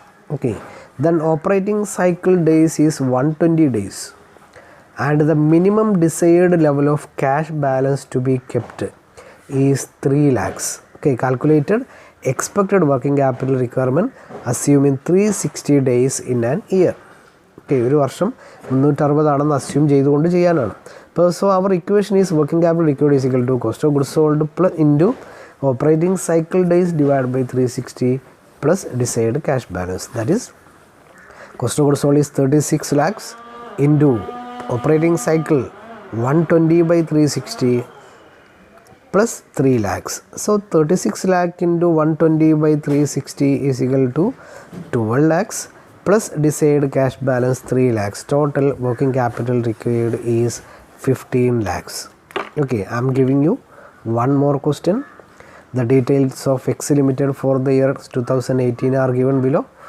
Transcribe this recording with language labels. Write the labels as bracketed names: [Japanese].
[English] Okay, then operating cycle days is 120 days and the minimum desired level of cash balance to be kept is 3 lakhs. Okay, calculated expected working capital requirement assuming 360 days in an year. [Malayalam] Okay, ഒരു വർഷം 360 ആണെന്ന് assume ചെയ്തുകൊണ്ട് ചെയ്യാനാണ്. [English] അപ്പോൾ so our equation is working capital required is equal to cost of goods sold plus into operating cycle days divide by 360 plus decide cash balance. That is cost of goods sold is 36 lakhs into operating cycle 120 by 360 plus 3 lakhs. So 36 lakh into 120 by 360 is equal to 12 lakhs plus desired cash balance 3 lakhs. Total working capital required is 15 lakhs. Okay, I am giving you one more question. The details of X Limited for the year 2018 are given below.